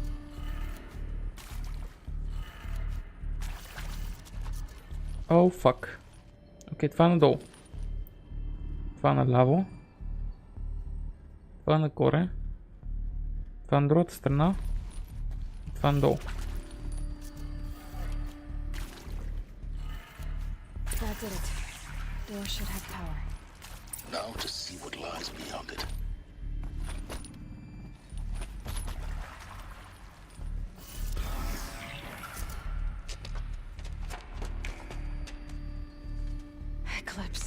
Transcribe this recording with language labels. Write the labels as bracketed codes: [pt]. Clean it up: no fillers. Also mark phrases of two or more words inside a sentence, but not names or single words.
[bg] О, фак. Окей, това е надолу. Това е наляво. Това е нагоре. Това е на другата страна. Това е надолу. [en] That did it. Door should have power. Now to see what lies beyond it. Eclipse.